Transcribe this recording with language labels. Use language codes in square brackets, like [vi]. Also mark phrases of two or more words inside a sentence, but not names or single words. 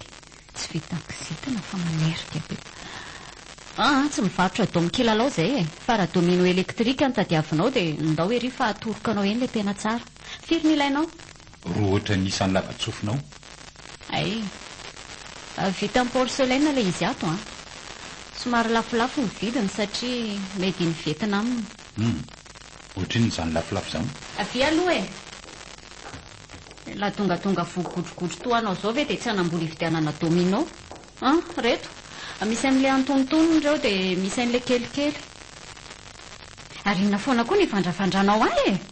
[mg] Tsy vita taksitina fa manerika be. Tsy mivarotra domikilalo izay e. Fa raha [fr] domino électrique [mg] no tadiavinao dia ndao hoe ry fa atorokanao eny ilay tena tsara. Firy ny ilainao? Roa ohatra nisan'ny lava-tsofinao? Ay, vita amin'ny porcelaine ilay izy ato a. Somary lafolafo ny vidiny satria [en] made in Vietnam. [mg] Ohatriny izany lafolafo izany? Avy aloha e. La tonga vogogodrogotro toanao zao ve dia tsy hanambola hividianana domino? Reto. Misy an'ilay antonontonony ireo dia misy an'ilay kelikely. Ary inona foana koa ny vandrafandranao ahy e.